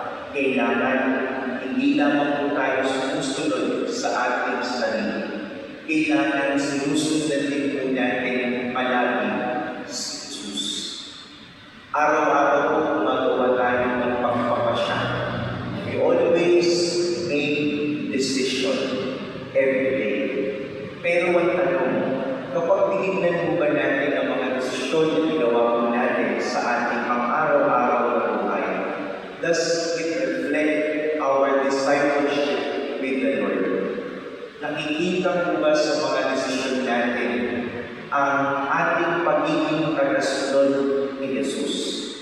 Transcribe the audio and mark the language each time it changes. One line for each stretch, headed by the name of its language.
Filipino: Kailangan hindi lamang po tayo sumusunod sa ating sarili. Kailangan sinusundan din po natin palagi si Jesus. Araw-araw po gumagawa tayo ng pagpapasya.
English: We always make decision every day.
Filipino: Pero ang tanong, kapag tinignan po ba natin ang mga desisyon na ginawa po natin sa ating pang-araw-araw na buhay,
English: does it reflect our discipleship with the Lord?
Filipino: Nakikita po ba sa mga desisyon natin ang ating pagiging tagasunod ni Jesus?